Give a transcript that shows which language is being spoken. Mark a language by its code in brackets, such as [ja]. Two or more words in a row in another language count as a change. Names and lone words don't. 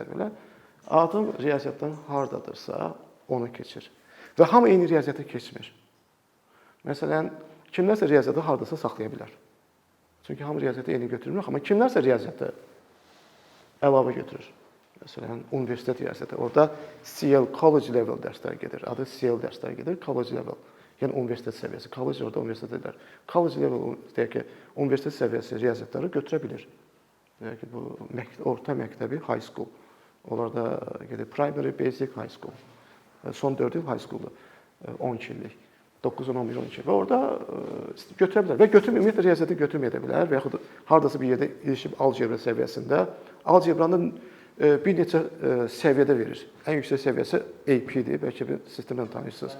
[az] Adam riyaziyyatdan hardadırsa onu keçir. Və hamı eyni riyaziyyata keçmir. Məsələn, kimlərsə riyaziyyatı hardasa saxlaya bilər. Çünki hamı riyaziyyatı eyni götürmür, amma kimlərsə riyaziyyatı əlavə götürür. Məsələn, universitet riyaziyyatı. Orada CL, [en] college level [az] dərslər gedir. Adı CL dərslər gedir, [en] college level. [az] Yəni, universitet səviyyəsi. College orada universitet edirlər. [en] College level, [az] deyək ki, universitet səviyyəsi riyaziyyatları götürə bilir. Deyək ki, bu orta məktəbi [en] high school. [az] Onlarda gedir [en] primary, basic, high school. [az] Son 4 il [en] high school'dur. [az] 12 illik. 9, 10, 11, 12. Və orada götürə bilər. Və ümumiyyətlə riyaziyyatı götürməyə də bilər. Və yaxud haradasa bir yerdə ilişib algebra səviyyəsində. Algebranın bir neçə səviyyədə verir. Ən yüksək səviyyəsi AP-dir. Bəlkə bir sistemdən tanıyırsınız.